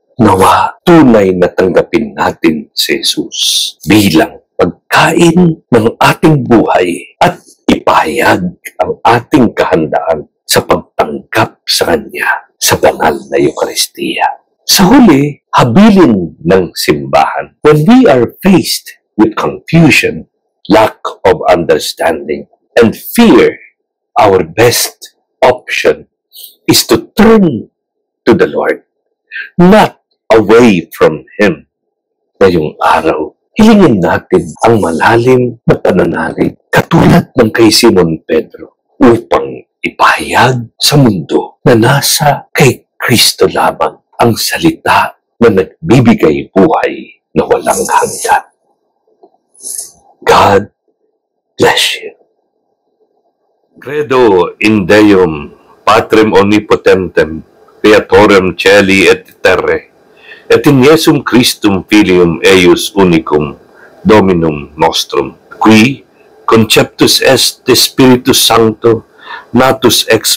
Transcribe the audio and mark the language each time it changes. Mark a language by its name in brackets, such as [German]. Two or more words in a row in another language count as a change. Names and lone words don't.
[Filipino] Nawa, tunay na tanggapin natin si Jesus bilang pagkain ng ating buhay at ipahayag ang ating kahandaan sa pagtanggap sa Kanya sa banal na Eucharistia. Sa huli, habilin ng simbahan. [English] When we are faced with confusion, lack of understanding, and fear, our best option is to turn to the Lord, not away from Him. [Filipino] Ngayong araw, hilingin natin ang malalim na pananalig katulad ng kay Simon Pedro upang ipahayag sa mundo na nasa kay Kristo lamang ang salita na nagbibigay buhay na walang hanggan. [English] God bless you. [Latin] Credo in Deum, Patrem Omnipotentem, Creatorem Caeli et Terrae, et in Iesum Christum Filium eius unicum, Dominum nostrum, qui conceptus est de Spiritus Sancto, natus ex